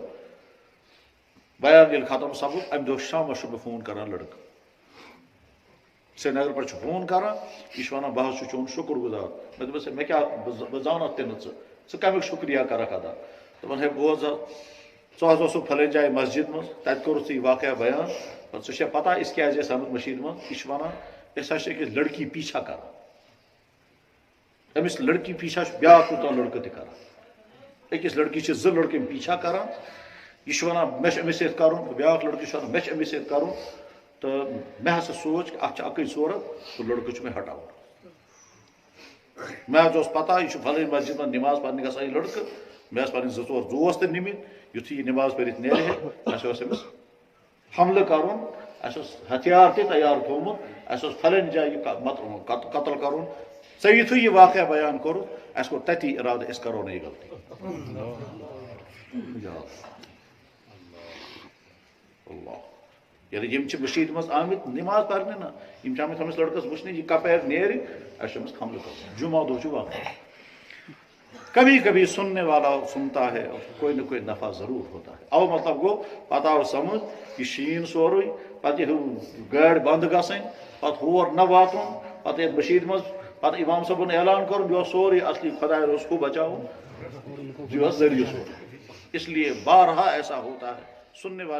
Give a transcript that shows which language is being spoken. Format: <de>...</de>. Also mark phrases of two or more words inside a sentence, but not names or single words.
<ks>بیان یل ختم سپد ام دہ شام بہ فون کران لڑکہ سری نگر پہ فون کران یہ ونان بہ چون شکر گزار میں دپس میں کیا بہ زانت تہ ژٕ کمیُک شکریہ کرکھ ادا دپان ہے بوز ژٕ حظ اوسُکھ پھلٲنۍ جایہِ مسجد مز تتہِ کوٚرُتھ ژےٚ یہ واقعہ بیان ژےٚ چھےٚ پتہ أسۍ کیازِ ٲسۍ آمٕتۍ مٔشیٖد منٛز یہِ چھُ ونان أسۍ حظ چھِ أکِس لڑکی پیچھا کران أمِس لڑکی پیچھا چھُ بیاکھ کوٗتاہ لڑکہٕ تہِ کران أکِس لڑکی چھِ 2 لڑکہٕ أمۍ پیچھا کران یہ چھُ ونان مےٚ چھُ أمِس سۭتۍ کرُن بیاکھ لڑکہٕ چھُ ونان مےٚ چھُ أمِس سۭتۍ کرُن تو میں ہسا سوچ کہ اتھ اکے صورت تو لڑکہ چھ میں ہٹاؤن میں حظ پتہ یہ پھلٲنۍ مسجد میں نماز پرنہِ گژھان یہ لڑکہ مےٚ ٲسۍ پنٕنۍ 2-4 دوست تہِ نِمٕتۍ یُتھُے یہ نماز پٔرِتھ نیرِ ہے اَسہِ اوس أمِس حملہٕ کرُن اَسہِ اوس ہتھیار تہِ تیار تھوٚومُت اَسہِ اوس پھلٲنۍ جایہِ قتل کرُن ژےٚ یُتھُے یہ واقعہ بیان کوٚرُتھ اَسہِ کوٚر تتی ارادٕ أسۍ کرو نہٕ یہِ غلطی اللہ یعنی یم مشید مز آمت نماز پڑھنے نا یم آمت ہمس لڑکس وچھنے یہ کپیر نیرِ اَسہِ چھُ أمِس حملہ کرُن جمعہ دۄہ چھُ واقعہ</ks> <ur>کبھی کبھی سننے والا سنتا ہے کوئی نہ کوئی نفع ضرور ہوتا ہے</ur> <ks>او مطلب گو پتہ آو سمجھ یہ شین سورُے پتہ گاڑ بند گژھٕنۍ پتہ ہور نہ واتُن پتہ یتھ مشید مز پتہ امام صٲبن اعلان کرُن یہ سورُے اصلی خداے روز کو بچاؤ یہ ذریعہ سورُے</ks> <ur>اس لیے بارہا ایسا ہوتا ہے سننے والے</ur>